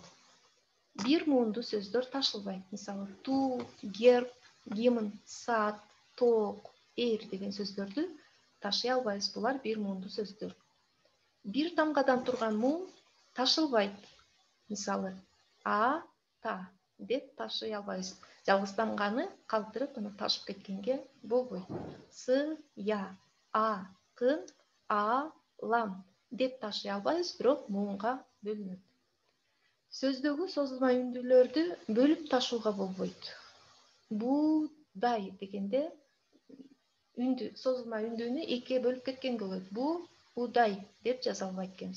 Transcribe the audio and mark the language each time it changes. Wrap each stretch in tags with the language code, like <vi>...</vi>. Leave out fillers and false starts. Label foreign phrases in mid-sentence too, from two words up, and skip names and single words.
<ky>Бир муунду сөздөр ташылбайт. Мисалы, ту, герб, гимн, саат, тоок, деген сөздөрдү ташый албайбыз. Булар бир муунду сөздөр. Бир тамгадан турган муун ташылбайт. Мисалы, а, та деп ташый албайбыз. Жалгыз тамганы калтырып, ташып кеткенге болбойт. С, я, а, кын, а, лам деп ташый албайбыз, бирок муунга бөлүнөт. Сөздөгү созулма үндүүлөрдү бөлүп ташууга болбойт. Буудай дегенде үндү, созулма үндүүнү экиге бөлүп кеткенге болот. Бу, удай деп жаза албайт экенбиз.</ky>